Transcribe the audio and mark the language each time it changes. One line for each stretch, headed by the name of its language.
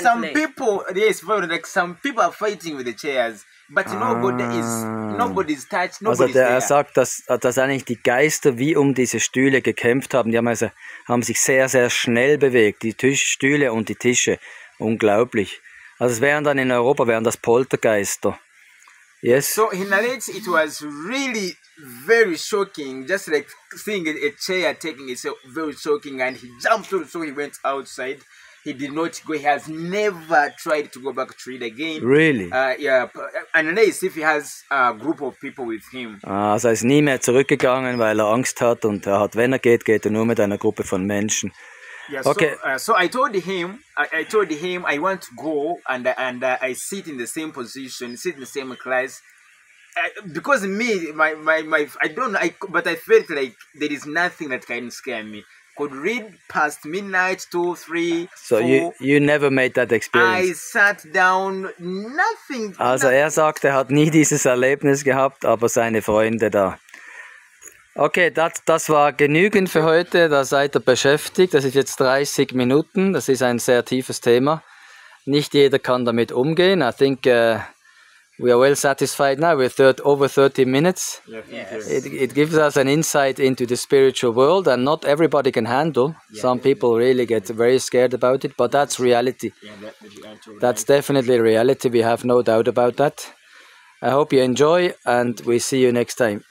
English: Some people, yes, like some people are fighting with the chairs, but nobody's touched, nobody's there.
German: Er sagt, dass eigentlich die Geister wie um diese Stühle gekämpft haben. Die haben sich sehr, sehr schnell bewegt, die Stühle und die Tische. Unglaublich. Also es wären dann in Europa das Poltergeister.
English: Yes. So he narrates it was really very shocking, just like seeing a chair taking itself, very shocking, and he jumped through, so he went outside. he did not go. He has never tried to go back to read again. Really? Yeah, unless if he has a group of people with him.
German: Also er ist nie mehr zurückgegangen, weil er Angst hat und er hat, wenn er geht, geht er nur mit einer Gruppe von Menschen.
English: Yeah, okay. So I told him, I want to go and I sit in the same position, sit in the same class. Because me, I don't know, but I felt like there is nothing that can scare me. Could read past midnight, 2, 3, So 4. you never made that I experience? sat down, nothing.
German: Also er sagt, er hat nie dieses Erlebnis gehabt, aber seine Freunde da. Okay, das war genügend für heute, da seid ihr beschäftigt. Das ist jetzt 30 Minuten, das ist ein sehr tiefes Thema. Nicht jeder kann damit umgehen.
English: I think we are well satisfied now with over 30 minutes. Yes. It gives us an insight into the spiritual world, and not everybody can handle. Some people really get very scared about it, but that's reality. That's definitely reality, we have no doubt about that. I hope you enjoy, and we see you next time.